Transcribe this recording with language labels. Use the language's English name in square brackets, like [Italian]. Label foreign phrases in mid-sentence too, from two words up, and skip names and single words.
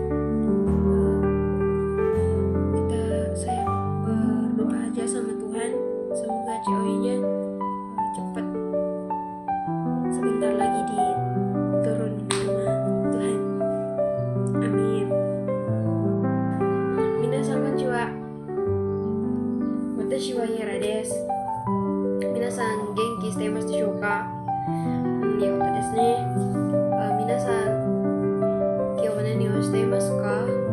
[Indonesian] Saya berdoa aja sama Tuhan, semoga ceweknya cepat, sebentar lagi diturun sama Tuhan. Amin. [Japanese] 皆さんこんにちは。私はHiraです. 皆さん元気してますでしょうか? Yota desu ne. Minasan今日は何をしていますか？